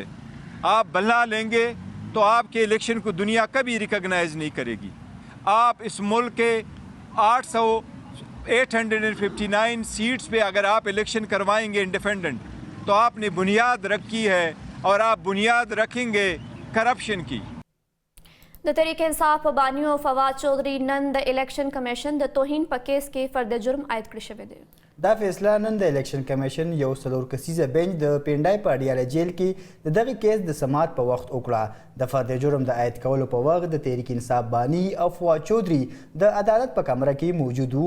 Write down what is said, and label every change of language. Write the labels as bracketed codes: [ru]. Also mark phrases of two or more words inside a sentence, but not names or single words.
[ur] آپ بلا لیں گے تو آپ کے الیکشن کو دنیا کبھی ریکگنائز نہیں کرے گی. آپ اس ملک کے 859 سیٹس پہ اگر آپ الیکشن کروائیں گے انڈیپینڈنٹ، تو آپ نے بنیاد رکھی ہے اور آپ بنیاد رکھیں گے کرپشن کی. [ps] د تحریک انصاف په بانیو فواد چودھری نن د الیکشن کمیشن د توهین په کیس کې فرد جرم عاید کړی شوی دی. دا فیصله نن د الیکشن کمیشن یو 4 کسیزه بنچ د پینډای په اډیاله جیل کې د دغه کیس د سماعت په وخت وکړه. د فرد جرم د عاید کولو په وخت د تحریک انصاف بانی او فواد چودھری د عدالت په کمره کې موجود وو.